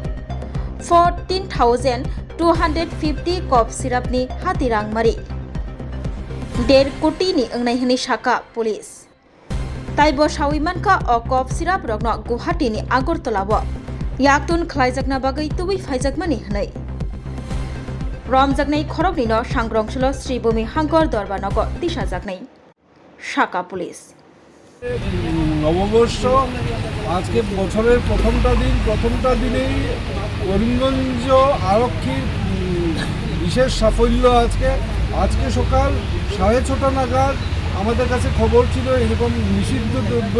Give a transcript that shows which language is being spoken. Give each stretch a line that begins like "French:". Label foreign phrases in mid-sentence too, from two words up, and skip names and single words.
Kok Borok: 14,250 कप सिरापनि हाति रांमारि 1.5 कोटिनि ओंनाय हनै साका पुलिस ताइबो सावै मानखा अ
English: cough syrup
Kok Borok: रगनो गुवाहाटीनि आगरतलाव याक्तुन खलाइजाकना बागै तुबै फाइजाकमानि हनै रमजाकनाय खरकनिनो सांग्रंसल श्रीभूमि हांकर दरबारनगर तिसाजाकनाय शाखा पुलिस
Bangla: নববর্ষ আজকে বছরের প্রথমটা দিনেই করিমগঞ্জ আরক্ষীর বিশেষ সাফল্য আজকে সকাল 6:30 নাগাদ আমাদের কাছে খবর ছিল এরকম নিষিদ্ধ দ্রব্য